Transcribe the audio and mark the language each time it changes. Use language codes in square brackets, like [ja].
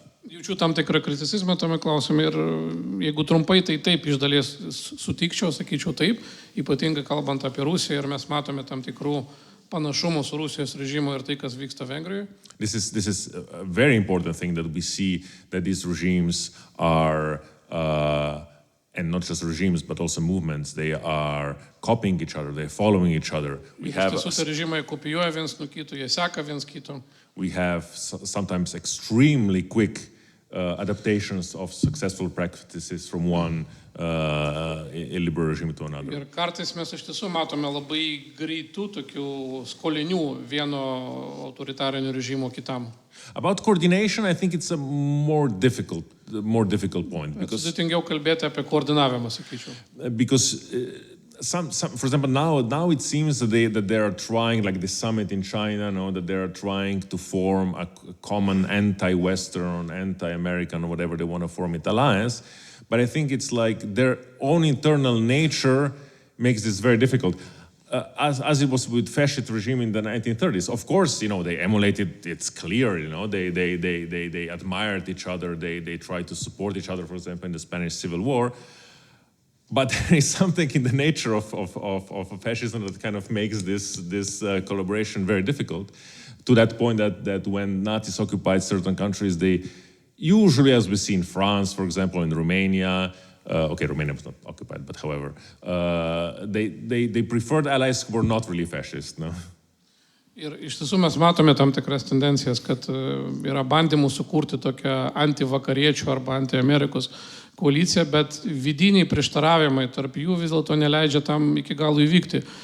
[lt] Jaučiu tam tikrą kriticizmą tame klausime ir jeigu trumpai, tai taip iš dalies sutikčiau, sakyčiau taip, ypatingai kalbant apie Rusiją ir mes matome tam tikrų panašumų su Rusijos režimu ir tai, kas vyksta Vengrijoje. [en] This is a very important thing that we see that these regimes are, and not just regimes, but also movements, they are copying each other, they're following each other. [lt] Iš tiesų, tai režimai kopijuoja viens nuo kito, jie seka viens kito. [en] We have sometimes extremely quick adaptations of successful practices from one illiberal regime to another. [lt] Ir kartais mes iš tiesų matome labai greitų tokių skolinių vieno autoritarinių režimo kitam. [en] About coordination, I think it's a more difficult point because [lt] Sudėtingiau kalbėti apie koordinavimą, sakyčiau. [en] For example, now it seems that they are trying, like the summit in China, that they are trying to form a common anti-Western, anti-American, or whatever they want to form it alliance. But I think it's like their own internal nature makes this very difficult. As it was with fascist regime in the 1930s. Of course, they emulated, it's clear, they admired each other, they tried to support each other, for example, in the Spanish Civil War. But there is something in the nature of fascism that kind of makes this collaboration very difficult, to that point that when Nazis occupied certain countries, they usually, as we see in France, for example, in Romania, Romania was not occupied, but however, they preferred allies who were not really fascist, no? [lt] Ir iš tiesų mes matome tam tikras tendencijas, kad yra bandymų sukurti tokią antivakariečių arba anti-Amerikos koaliciją, bet vidiniai prieštaravimai tarp jų vis dėlto neleidžia tam iki galo įvykti.